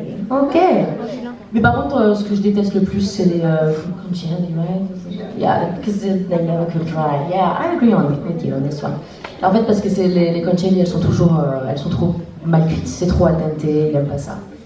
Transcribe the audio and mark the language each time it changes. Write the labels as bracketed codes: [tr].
[fr] Ok. Mais par contre, ce que je déteste le plus, c'est les conchielli, right? [en] Yeah, because they never cook dry. Yeah, I agree with you on this one. [fr] En fait, parce que les conchielli, elles sont trop mal cuites, c'est trop al dente, il aime pas ça.